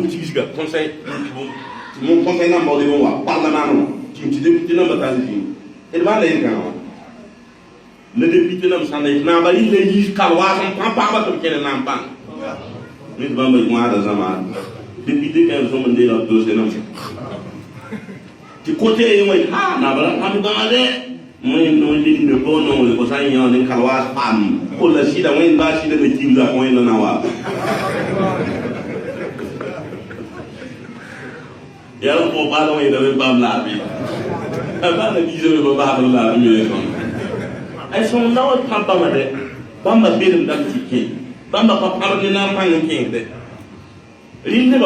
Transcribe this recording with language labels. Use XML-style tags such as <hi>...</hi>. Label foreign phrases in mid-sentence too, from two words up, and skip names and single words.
<mos>tigsga tõnd sã nam bao leb n wa pagla maanẽ wã tɩm tɩ deputɩ namba tar zĩig d bãa la yel-kãngã wã la deputɩ nam sãn la naaba yɩ la yiis kal waas n pãn pagba tɩ b kẽne naam pãng ned bãmba wãada zãmaan deputɩ kãen sõm n deela b doose nam tɩ kote ye wẽn naaba la pãm gãa dɛ wẽnd no lilme bo no ko sã n yãod n kal waas pam kolla sɩda wẽnd baa sɩda na kimsa wẽnd na wa yaa n pʋg paala wẽnda me paam laabe a paala biisame pa baasr laabe me ay sõng la wa pãm bãmba dɛ bãmba belem dam tɩ kẽ bãmba pa pãb ne na n pãng n kẽesdɛ rɩl nebã</mos>